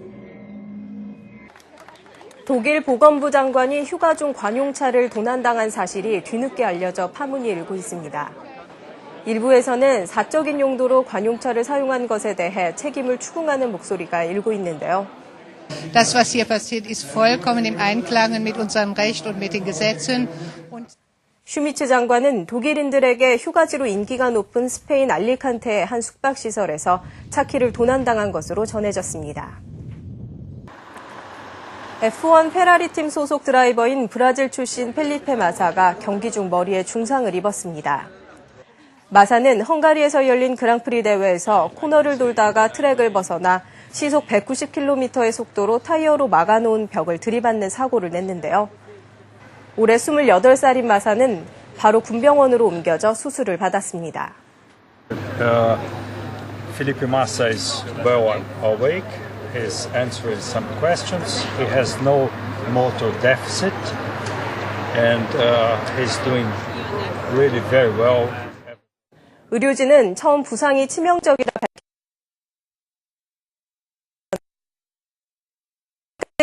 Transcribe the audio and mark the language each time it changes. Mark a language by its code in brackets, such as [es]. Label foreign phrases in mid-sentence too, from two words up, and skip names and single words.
[ko] 독일 보건부 장관이 휴가 중 관용차를 도난당한 사실이 뒤늦게 알려져 파문이 일고 있습니다. 일부에서는 사적인 용도로 관용차를 사용한 것에 대해 책임을 추궁하는 목소리가 일고 있는데요. [de] Das, was hier passiert, ist vollkommen im Einklang mit unserem Recht und mit den Gesetzen. [ko] 슈미츠 장관은 독일인들에게 휴가지로 인기가 높은 스페인 알리칸테의 한 숙박시설에서 차 키를 도난당한 것으로 전해졌습니다. F1 페라리 팀 소속 드라이버인 브라질 출신 펠리페 마사가 경기 중 머리에 중상을 입었습니다. 마사는 헝가리에서 열린 그랑프리 대회에서 코너를 돌다가 트랙을 벗어나 시속 190km의 속도로 타이어로 막아놓은 벽을 들이받는 사고를 냈는데요. 올해 28살인 마사는 바로 군병원으로 옮겨져 수술을 받았습니다. [en] Felipe Massa is well awake. He's answering some questions. He has no motor deficit, and he's doing really very well. [ko] 의료진은 처음 부상이 치명적이라 밝혔습니다.